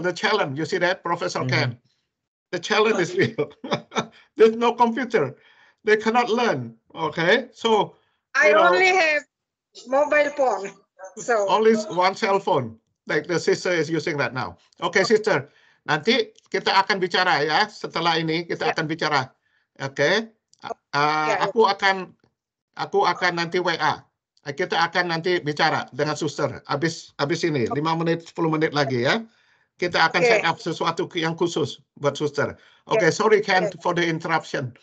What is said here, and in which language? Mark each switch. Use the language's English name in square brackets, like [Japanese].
[English] The challenge. You see that, Professor Ken? The challenge is real. There's no computer. They cannot learn. Okay. So I only have mobile phone. So only one cell phone. Like the sister is using that now. Okay, sister. [Indonesian] Nanti kita akan bicara ya. Setelah ini kita akan bicara. Oke. Aku akan nanti WA. Kita akan nanti bicara dengan suster. Habis ini 5 menit 10 menit lagi ya. Kita akan set up sesuatu yang khusus buat suster. [English] Okay, sorry Ken for the interruption.